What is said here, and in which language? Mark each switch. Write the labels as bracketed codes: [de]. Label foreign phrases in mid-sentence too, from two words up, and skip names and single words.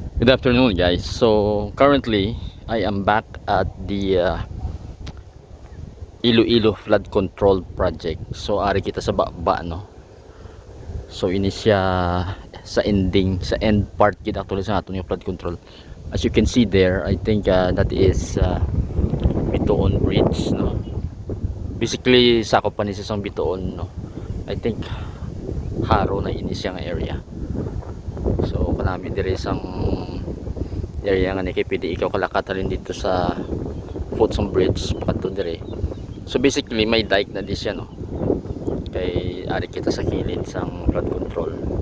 [en] afternoon, guys. So currently I am back at the Iloilo flood control project. [hil] So ari kita sa baba, no. So ini siya sa ending, sa end part kita actually sa aton yung [en] flood control. As you can see there, I think that is Bitoon Bridge, no. [hil] Basically sakop pa ni sa Bitoon, no. I think Haro na ini siyang area. So kanami dire sang area nga ni kay pwede ikaw kalakatalin dito sa Footsom Bridge pato dire. So basically may dike na di siya, no. Kay ari kita sa kilid sang [en] flood control.